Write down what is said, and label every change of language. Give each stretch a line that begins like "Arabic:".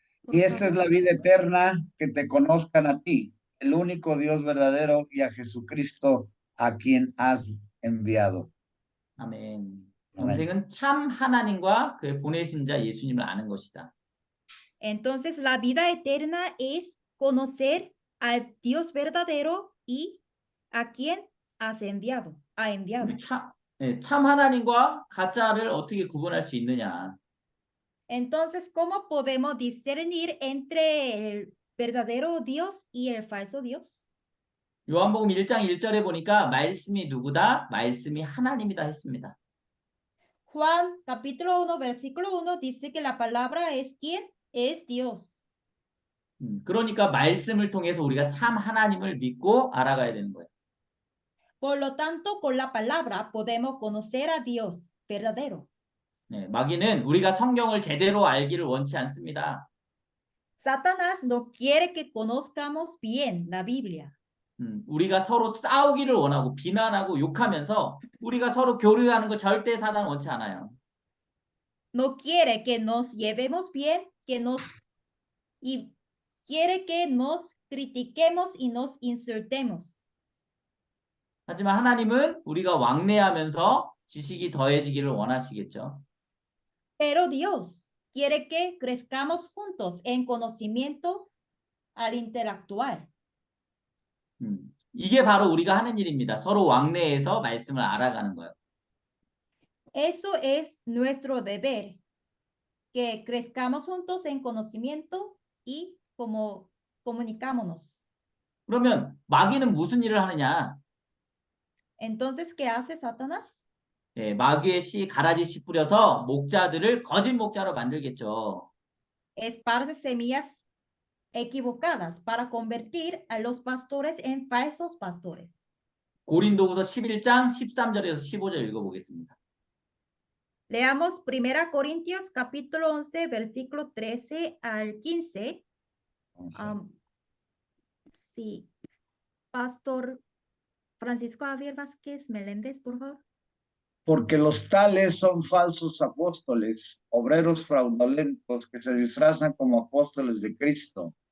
Spanish: Y esta es la vida eterna, que te conozcan a ti, el único Dios verdadero, y a Jesucristo, a quien has enviado.
Korean: 아멘. 영생은 참 하나님과 그의 보내신 자 예수님을 아는 것이다.
Spanish: Entonces, la vida eterna es conocer al Dios verdadero y a quien has enviado. Ha enviado.
Korean: 참 하나님과 가짜를 어떻게 구분할 수 있느냐?
Spanish: Entonces, ¿cómo podemos discernir entre el verdadero Dios y el falso Dios?
Korean: 요한복음 1장 1절에 보니까 말씀이 누구다? 말씀이 하나님이다 했습니다.
Spanish: Juan capítulo 1, versículo 1 dice que la palabra es ¿quién? Es Dios.
Korean: 그러니까 말씀을 통해서 우리가 참 하나님을 믿고 알아가야 되는 거예요.
Spanish: Por lo tanto, con la palabra podemos conocer a Dios verdadero.
Korean: 네, 마귀는 우리가 성경을 제대로 알기를 원치 않습니다.
Spanish: Satanás no quiere que conozcamos bien la Biblia.
Korean: 우리가 서로 싸우기를 원하고 비난하고 욕하면서 우리가 서로 교류하는 거 절대 사단 원치 않아요.
Spanish: No quiere que nos llevemos bien, y quiere que nos critiquemos y nos insultemos.
Korean: 하지만 하나님은 우리가 왕래하면서 지식이 더해지기를 원하시겠죠.
Spanish: Pero Dios quiere que crezcamos juntos en conocimiento al interactuar.
Korean: 이게 바로 우리가 하는 일입니다. 서로 왕래해서 말씀을 알아가는 거예요.
Spanish: Eso es nuestro deber, que crezcamos juntos en conocimiento y como comunicámonos.
Korean: 그러면 마귀는 무슨 일을 하느냐?
Spanish: Entonces, ¿qué hace Satanás?
Korean: 네, 마귀의 씨, 가라지 씨 뿌려서 목자들을 거짓 목자로 만들겠죠.
Spanish: Esparce semillas equivocadas para convertir a los pastores en falsos pastores.
Korean: 고린도후서 11장 13절에서 15절 읽어보겠습니다.
Spanish: Leamos 1 Corintios capítulo 11, versículo 13 al 15. Sí, Pastor Francisco Javier Vázquez Meléndez, por favor. Porque los tales son falsos apóstoles, obreros fraudulentos que se disfrazan como apóstoles de Cristo.